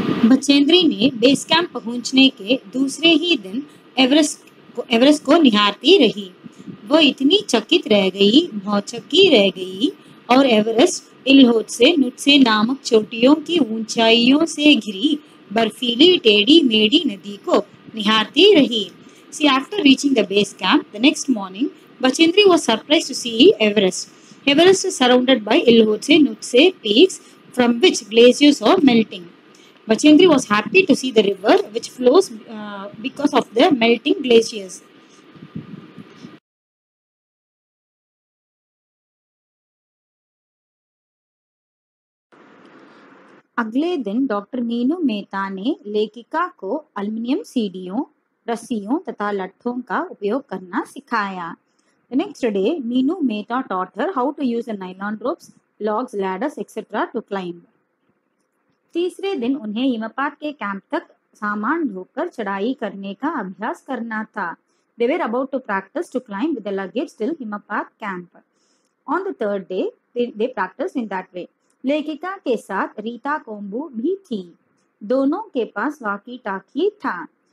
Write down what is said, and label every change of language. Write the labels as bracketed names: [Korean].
[Hindi] बचेंद्री ने base camp पहुंचने के दूसरे ही दिन एवरेस्ट को निहारती रही। वह इतनी चकित रह गई, भौचक्की रह गई और एवरेस्ट इल्होत्से नुत्से नामक चोटियों की ऊंचाइयों से घिरी बर्फीली टेढ़ी मेढ़ी नदी को निहारती रही। [English] See, after reaching the base camp the next morning, Bachendri was surprised to see Everest. Everest is surrounded by Ilhotse Nutse peaks from which glaciers are melting. Bachendri was happy to see the river which flows because of the melting glaciers. [Hindi] अगले दिन doctor Meenu Mehta ने लेखिका को aluminium सीढ़ियों, रस्सियों तथा लट्ठों का उपयोग करना सिखाया। [English] The next day, Meenu Mehta taught her how to use the nylon ropes, logs, ladders, etc. to climb. [Hindi] तीसरे दिन उन्हें हिमपात के कैंप तक सामान ढोकर चढ़ाई करने का अभ्यास करना था। [English] They were about to practice to climb with the luggage till Himapad camp. On the third day, they practiced in that way. [Hindi] लेखिका के साथ रीता कोम्बू भी थी. दोनों के पास वाकी टाकी था.